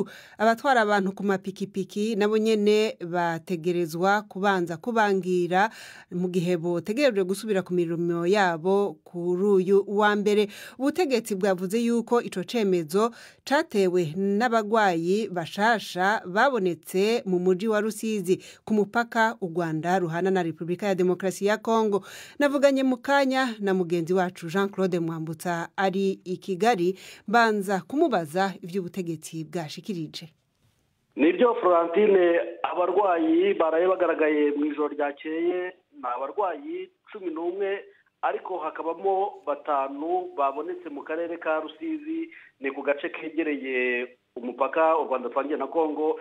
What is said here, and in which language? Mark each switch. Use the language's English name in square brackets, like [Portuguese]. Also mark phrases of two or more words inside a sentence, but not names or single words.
[Rundi] Abatwara abantu ku mapikipiki nabo nyene bategerezwa kubanza kubangira mu gihe botegerejwe gusubira ku mirimo yabo kuri uyu wa mbere. Ubutegetsi bwavuze yuko ico cemezo catewe n'abagwayi bashasha babonetse mu muji wa Rusizi ku mupaka u Rwanda ruhana na Repubulika ya Demokarasi ya Kongo. Navuganye mu kanya na mugenzi wacu Jean Claude Mwambutsa ari i Kigali, banza kumubaza ivy'ubutegetsi bwashikirije. [Kinyarwanda] Nibyo Florentine, abarwayi baraye bagaragaye mu ijoro ryakeye na abarwayi 11 ariko hakabamo 5 babonetse mu karere ka Rusizi, ni ku gace kegereye umupaka u Rwanda twangiye na Kongo.